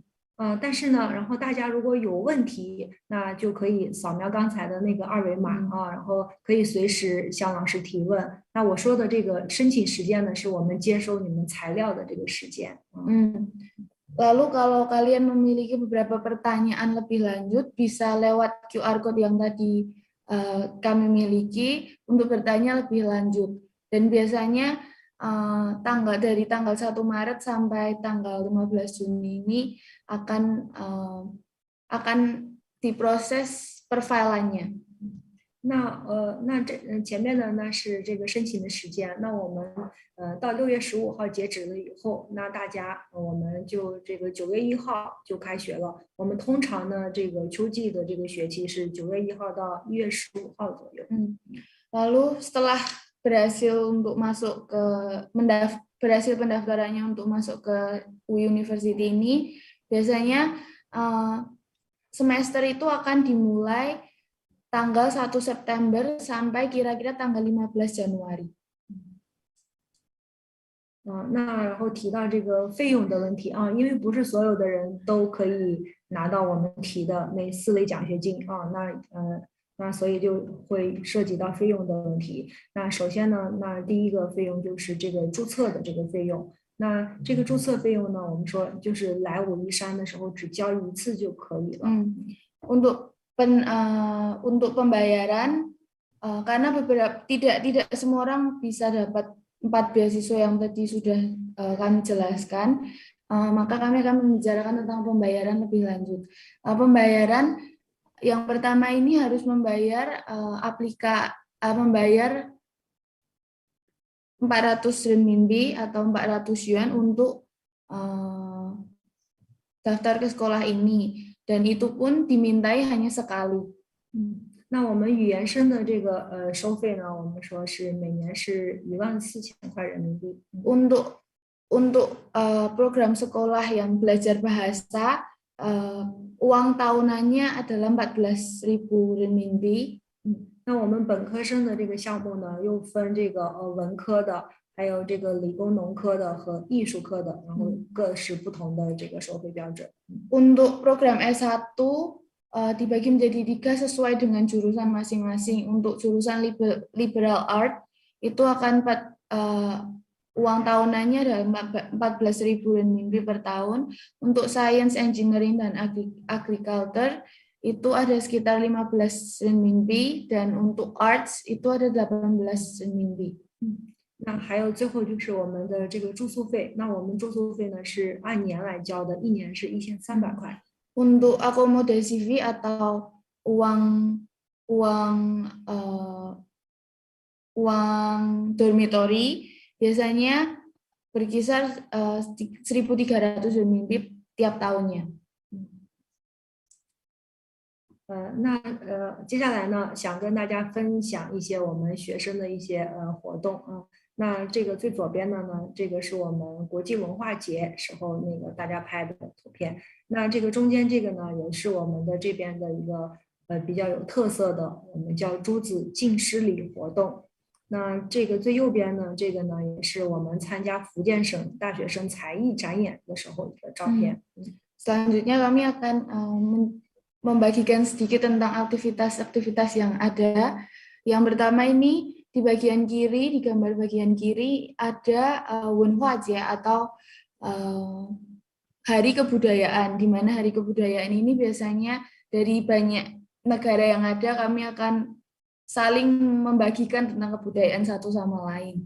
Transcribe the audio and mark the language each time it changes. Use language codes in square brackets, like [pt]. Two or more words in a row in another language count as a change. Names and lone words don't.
[zh] 但是呢，然后大家如果有问题，那就可以扫描刚才的那个2维码然后可以随时向老师提问。那我说的这个申请时间呢，是我们接收你们材料的这个时间。 [id] Lalu kalau kalian memiliki beberapa pertanyaan lebih lanjut, bisa lewat QR code yang tadi kami miliki untuk bertanya lebih lanjut. Dan biasanya dari tanggal 1 Maret sampai tanggal 15 Juni ini akan diproses perfilannya. [zh] 那前面的呢是这个申请的时间，那我们到6月15号截止了以后，那大家我们就这个9月1号就开学了。我们通常呢这个秋季的这个学期是9月1号到1月15号左右。 [id] Lalu setelah berhasil pendaftarannya untuk masuk ke UI University ini, biasanya semester itu akan dimulai tanggal 1 September sampai kira-kira tanggal 15 Januari. [zh] 那然后提到这个费用的问题因为不是所有的人都可以拿到我们提的那4类奖学金那所以就会涉及到费用的问题。那首先呢，那第一个费用就是这个注册的这个费用。那这个注册费用呢，我们说就是来武夷山的时候只交1次就可以了。 [id] Untuk pembayaran, karena tidak semua orang bisa dapat 4 beasiswa yang tadi sudah kami jelaskan. maka kami akan membicarakan tentang pembayaran lebih lanjut. Pembayaran yang pertama ini harus membayar membayar 400 renminbi atau 400 yuan untuk daftar ke sekolah ini, dan itu pun dimintai hanya sekali. [zh] 那我们语言生的这个收费呢，我们说是每年是14000块人民币。 [id] Untuk program sekolah yang belajar bahasa, uang tahunannya adalah 14.000 renminbi. [zh] 那我们本科生的这个项目呢，又分这个文科的，还有这个理工农科的和艺术科的，然后各是不同的这个收费标准。 [id] Untuk program S1 dibagi menjadi 3 sesuai dengan jurusan masing-masing. Untuk jurusan [en] liberal art [id] itu akan uang tahunannya adalah 14.000 renminbi per tahun. Untuk [en] science, engineering, [id] dan agriculture itu ada sekitar 15 renminbi, dan untuk arts itu ada 18 renminbi. [zh] 那还有最后就是我们的这个住宿费，那我们住宿费呢是按年来交的，一年是1300块。 [id] Untuk akomodasi fee atau uang dormitory biasanya berkisar 1.300 renminbi tiap tahunnya. [zh] 接下来呢，想跟大家分享一些我们学生的一些活动啊。那这个最左边的呢，这个是我们国际文化节时候那个大家拍的图片。那这个中间这个呢，也是我们的这边的一个比较有特色的，我们叫朱子敬师礼活动。那这个最右边呢，这个呢也是我们参加福建省大学生才艺展演的时候的照片。 [id] Selanjutnya kami akan membagikan sedikit tentang aktivitas-aktivitas yang ada. Yang pertama ini di bagian kiri, di gambar bagian kiri ada Wenhuajie atau Hari Kebudayaan, di mana Hari Kebudayaan ini biasanya dari banyak negara yang ada kami akan saling membagikan tentang kebudayaan satu sama lain.